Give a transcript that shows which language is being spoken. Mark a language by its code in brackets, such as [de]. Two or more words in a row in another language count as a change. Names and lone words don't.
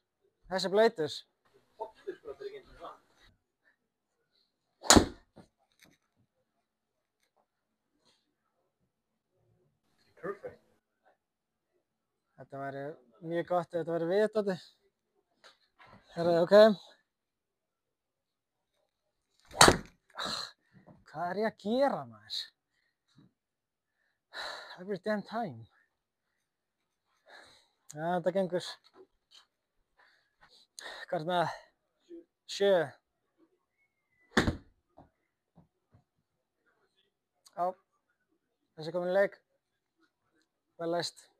[is] Perfect. Þetta væri mjög gott ef þetta væri við Doddi. Herru, ok. Hvað er ég að gera, maður? [en] Every damn time. [is] Já, þetta gengur. Hvað er það? 7. Já. Þessi er komin í leik. Vel læst.